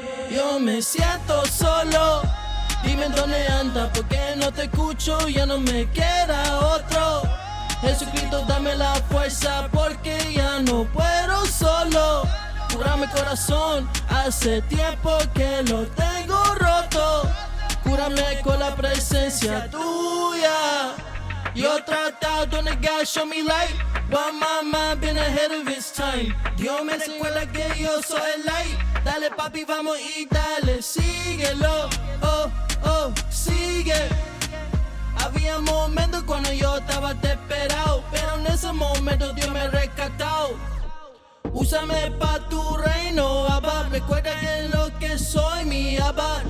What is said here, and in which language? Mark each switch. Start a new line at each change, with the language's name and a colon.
Spanish: Yo me siento solo. Dime dónde anda, porque no te escucho, ya no me queda otro. Jesucristo, dame la fuerza, porque ya no puedo solo. Cúrame corazón, hace tiempo que lo tengo roto. Cúrame con la presencia tuya. Yo tratado de negar,
English: show me light, but my mind been ahead of its time.
Spanish: Dios me recuerda que yo soy el light. Dale papi, vamos y dale, síguelo. Oh, sigue. Había momentos cuando yo estaba desesperado, pero en ese momento Dios me rescató. Úsame pa' tu reino, Abba. Recuerda que lo que soy, mi Abba.